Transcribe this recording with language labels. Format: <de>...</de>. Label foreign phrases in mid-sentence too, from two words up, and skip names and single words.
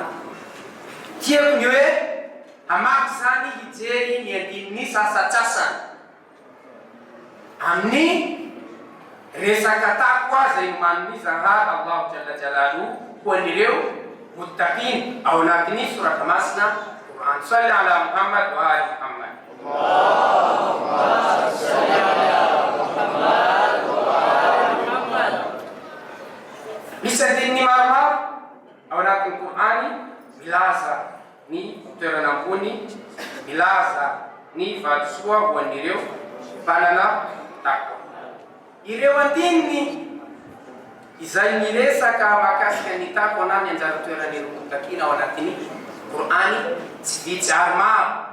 <mg>Tiako ny hoe hamaky zany hijery ny andininy sasatsasany amin'ny resaka takwa zay noman'ny Zanahary</mg> <ar>الله جل جلاله</ar> <mg>ho an'ireo muttaqin ao anatin'ny surata masina Quran.</mg> <ar>صل على محمد وآل محمد. اللهم صل على محمد وآل محمد.</ar> <mg>Misy andininy maromaro ao anatin'ny Qur'ani milaza ny toerana ambony, milaza ny valisoa ho an'ireo mpanana takwa. Ireo andininy izay miresaka mahakasika ny takwa na ny anjara toeran'ireo muttaqina ao anatin'ny Qur'ani tsy vitsy ary maro.</mg>